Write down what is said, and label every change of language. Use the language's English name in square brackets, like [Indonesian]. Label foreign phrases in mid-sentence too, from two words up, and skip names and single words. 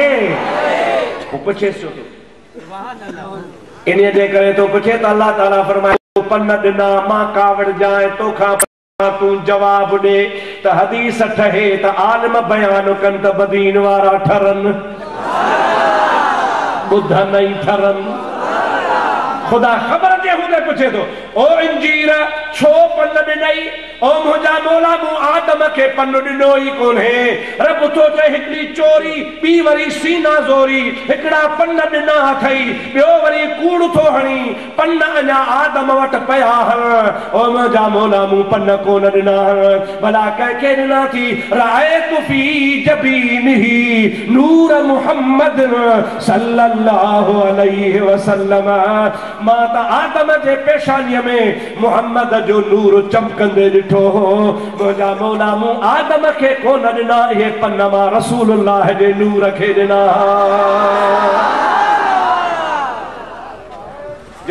[Sindhi] वो पुछे छो इन जे करे तो पुछे त अल्लाह ताला फरमाए पन ॾिना मां कावड़ जाए तोखां तू जवाब ॾे त हदीस ठहे त आलिम बयान कनि त बदीन वारा ठरनि, बुध नहीं ठरन। खुदा खबर जे हुदे पुछे तो ओ इंजीर छो पन ॾिनई? ओ मुंहिंजा मौला मूं आदम खे पन ॾिनो ई कोन्हे। रब तो चए हिकिड़ी चोरी, ॿी वरी सीना ज़ोरी, हिकिड़ा पन ॾिना अथई, ॿियो वरी कूड़ थो हणी, पन अञा आदम वटि पिया हन। ओ मुंहिंजा मौला मूं पन कोन ॾिना, भला कंहिंखे ॾिना थी? [Arabic] رأيت في جبينه نور محمد صلى الله عليه وسلم. [Sindhi] मां त आदम जे पेशानीअ में मुहम्मद जो नूर चमकंदे ॾिठो हो। मुंहिंजा मौला मूं आदम खे कोन ॾिना, इहे पन मां रसूलुल्लाह जे नूर खे ॾिना।